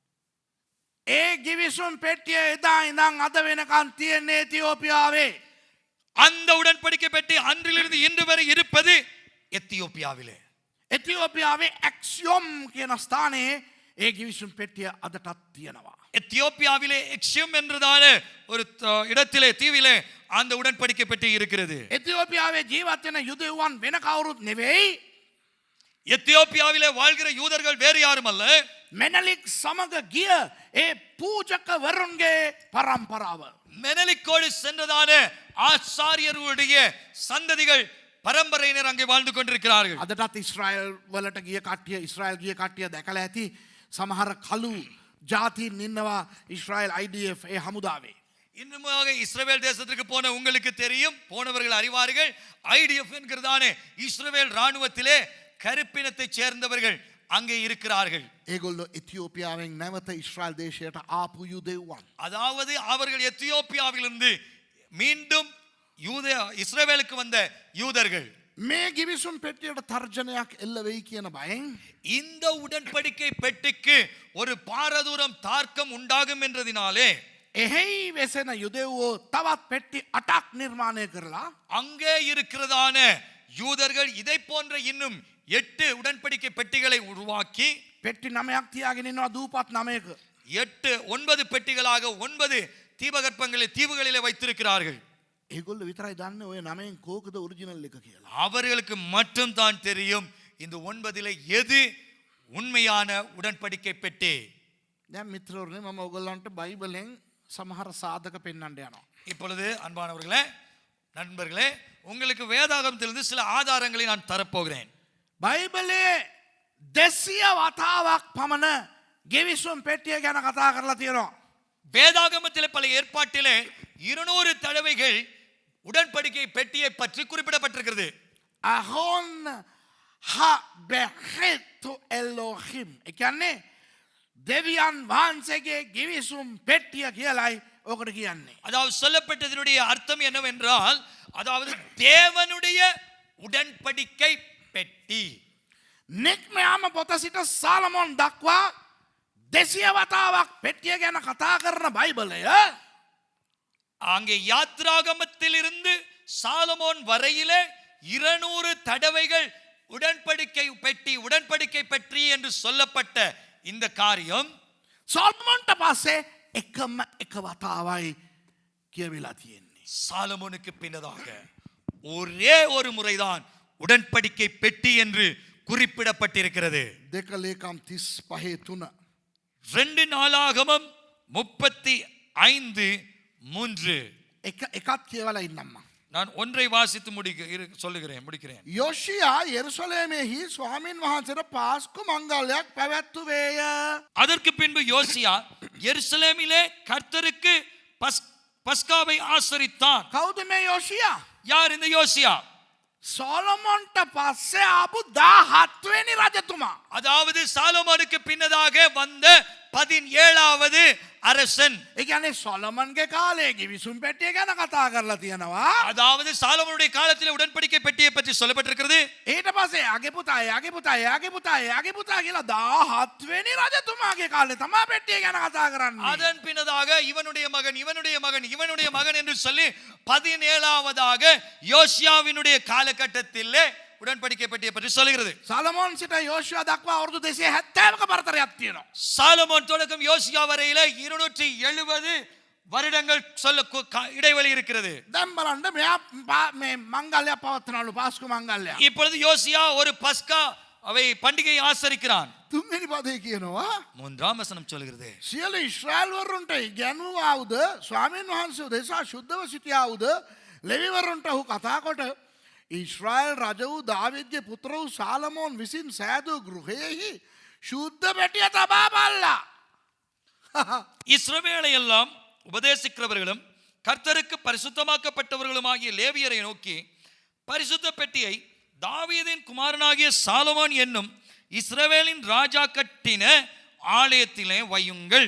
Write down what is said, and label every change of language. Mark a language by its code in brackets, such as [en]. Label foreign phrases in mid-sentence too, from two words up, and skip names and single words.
[si] ඒ ගිවිසුම් පෙට්ටිය එදා ඉඳන් අද වෙනකන් තියෙන්නේ එතිயோப்பியாවේ. [ta] அந்த உடன்படிக்கை பெட்டி அன்றிலிருந்து இன்று வரை இருப்பது எத்தியோப்பியாவிலே. [si] එතිயோப்பிයාවේ ඇක්සියොම් කියන ස්ථානයේ ඒ ගිවිසුම් පෙට්ටිය අදටත් තියෙනවා. [ta] எத்தியோப்பியாவிலே எக்ஸியம் என்றதான ஒரு இடத்திலே தீவிலே அந்த உடன்படிக்கை பெட்டி இருக்கிறது. [si] එතිயோப்பிයාවේ ජීවත් වෙන යුදෙව්වන් වෙන කවුරුත් නෙවෙයි. [ta] எத்தியோப்பியாவிலே வாழ்கிற யூதர்கள் வேறு யாரும் அல்ல. [si] මෙනලික් සමග ගිය ඒ පූජකවරුන්ගේ පරම්පරාව. [ta] மெனலிக்கோடு சென்றதான ஆசாரியர்களுடைய சந்ததிகள் பரம்பரையினர் அங்கே வாழ்ந்து கொண்டிருக்கிறார்கள். [si] අදටත් ඉස්රායල් වලට ගිය කට්ටිය ඉස්රායල් ගිය කට්ටිය දැකලා ඇති සමහර කළු ජාතීන් ඉන්නවා ඉස්රායල් IDF ඒ හමුදාවේ. [ta] இன்னுமாக இஸ்ரவேல் தேசத்திற்கு போன உங்களுக்கு தெரியும், போனவர்கள் அறிவார்கள், ஐடிஎஃப் என்கிறதான இஸ்ரவேல் ராணுவத்திலே கருப்பினத்தை சேர்ந்தவர்கள் அங்கே இருக்கிறார்கள். [si] ඒගොල්ලෝ එතිயோப்பிයාවෙන් නැවත ඉස්රායල් දේශයට ආපු යුදෙව්වන්. [ta] அதாவது அவர்கள் எத்தியோப்பியாவிலிருந்து மீண்டும் இஸ்ரவேலுக்கு வந்த யூதர்கள். [si] මේ ගිවිසුම් පෙට්ටියට තර්ජනයක් එල්ල වෙයි කියන බයෙන් [ta] இந்த உடன்படிக்கை பெட்டிக்கு ஒரு பாரதூரம் தார்க்கம் உண்டாகும் என்றதினாலே [si] එහෙයි වෙසෙන යුදෙව්වෝ තවත් පෙට්ටි 8ක් නිර්මාණය කරලා [ta] அங்கே இருக்கிறதான யூதர்கள் இதை போன்ற இன்னும் 8 உடன்படிக்கை பெட்டிகளை உருவாக்கி [si] පෙට්ටි 9ක් තියාගෙන ඉන්නවා දූපත් 9ක. [ta] 9 பெட்டிகளாக 9 தீவுகளிலே வைத்திருக்கிறார்கள். [si] ඒගොල්ලෝ විතරයි දන්නේ ඔය 9න් කෝකද ඔරිජිනල් එක කියලා. [ta] அவர்களுக்கு மட்டும் தான் தெரியும் இந்த 9 எது உண்மையான உடன்படிக்கை பெட்டி. [si] දැන් මිත්‍රවරුනි මම ඔයගොල්ලන්ට බයිබලෙන් සමහර සාධක පෙන්වන්න යනවා. [ta] இப்பொழுது அன்பானவர்களே, நண்பர்களே, உங்களுக்கு வேதாகமத்திலிருந்து சில ஆதாரங்களை நான் தரப்போகிறேன். [si] බයිබලයේ 200 වතාවක් පමණ ගෙවිසුම් පෙට්ටිය ගැන කතා කරලා තියෙනවා. [ta] வேதாகமத்திலே பல ஏற்பாட்டிலே 200 தடவைகள் உடன்படிக்கை பெட்டியை பற்றி குறிப்பிடப்பட்டிருக்கிறது. [he] ארון הברית אלוהים. [si] ඒ කියන්නේ දෙවියන් වහන්සේගේ ගෙවිසුම් පෙට්ටිය කියලායි ඔකට කියන්නේ. [ta] அதாவது சொல்லப்பட்டதனுடைய அர்த்தம் என்னவென்றால், அதாவது தேவனுடைய உடன்படிக்கை பெட்டி. [si] නික්මයාම පොත සිට සාලමොන් දක්වා 200 වතාවක් පෙට්ටිය ගැන කතා කරන බයිබලය [ta] அங்கே யாத்ராகமத்திலிருந்து சாலமோன் வரையிலே 200 தடவைகள் உடன்படிக்கை பெட்டி என்று சொல்லப்பட்ட இந்த காரியம் [si] සොල්මොන්ට පස්සේ එකම එක වතාවයි කියවිලා තියෙන්නේ. [ta] சாலமோனுக்கு பின்னதாக ஒரே ஒரு முறைதான் உடன்படிக்கை பெட்டி என்று குறிப்பிடப்பட்டிருக்கிறது. [si] 2 ලේකම් 35 3 [ta] 2 நாளாகமம் 35:3. [si] එකත් කියවලා ඉන්නම්ම. [ta] நான் ஒன்றை வாசித்து முடிக்கிறேன். [si] යෝෂියා යෙරුසලේමෙහි ස්වාමීන් වහන්සේට පාස්කු මංගල්‍යයක් පැවැත්වුවේය. [ta] அதற்கு பின்பு யோசியா எருசலேமிலே கர்த்தருக்கு பஸ்காவை ஆசரித்தான். [si] කවුද මේ යෝෂියා? [ta] யார் இந்த யோசியா? [si] සොලොමොන්ට පස්සේ ආපු 17 වෙනි රජතුමා. [ta] அதாவது சாலமோனுக்கு பின்னதாக வந்த 17வது அரசன். [si] ඒ කියන්නේ සොලොමන්ගේ කාලේ ගිවිසුම් පෙට්ටිය ගැන කතා කරලා තියෙනවා. [ta] அதாவது சாலமோனுடைய காலத்திலே உடன்படிக்கை பெட்டியை பற்றி சொல்லப்பட்டிருக்கிறது. [si] ඊට පස්සේ යාගේ පුතා කියලා 17 වෙනි රජතුමාගේ කාලේ තමයි පෙට්ටිය ගැන කතා කරන්නේ. [ta] அதன் பின்னதாக இவனுடைய மகன் என்று சொல்லி 17வதாக யோசியாவினுடைய காலகட்டத்திலே உடன்படிக்கை பெட்டியை பற்றி சொல்கிறது. [si] සොලොමොන් සිට යෝෂියා දක්වා අවුරුදු 270ක පරතරයක් තියෙනවා. [ta] சாலமோன் தொடக்கம் யோசியா வரையில 270 வருடங்கள் சொல்ல இடைவெளி இருக்கிறது. [si] දැන් බලන්න මෙයා මේ මංගල්‍යයක් පවත්වනවලු පාස්කු මංගල්‍යයක්. [ta] இப்பொழுது யோசியா ஒரு பஸ்கா அவை பண்டிகையை ஆசரிக்கிறான். [si] තුන්වෙනි පදේ කියනවා [ta] மூன்றாம் வசனம் சொல்கிறது, [si] සියලු ඉස්රායල්වරුන්ට ඉගැන්වුවාවුද ස්වාමීන් වහන්සේ උදෙසා ශුද්ධව සිටියාවුද ලෙවිවරුන්ට ඔහු කතා කොට ඉස්රායල් රජ වූ දාවිද්ගේ පුත්‍ර වූ සාලමෝන් විසින් සෑදූ ගෘහයෙහි ශුද්ධ පෙටිය තබා බලලා. [ta] இஸ்ரவேலை எல்லாம் உபதேசிக்கிறவர்களும் கர்த்தருக்கு பரிசுத்தமாக்கப்பட்டவர்களுமாகிய லேவியரை நோக்கி பரிசுத்த பெட்டியை தாவீதின் குமாரனாகிய சாலமோன் என்னும் இஸ்ரவேலின் ராஜா கட்டின ஆலயத்திலே வையுங்கள்.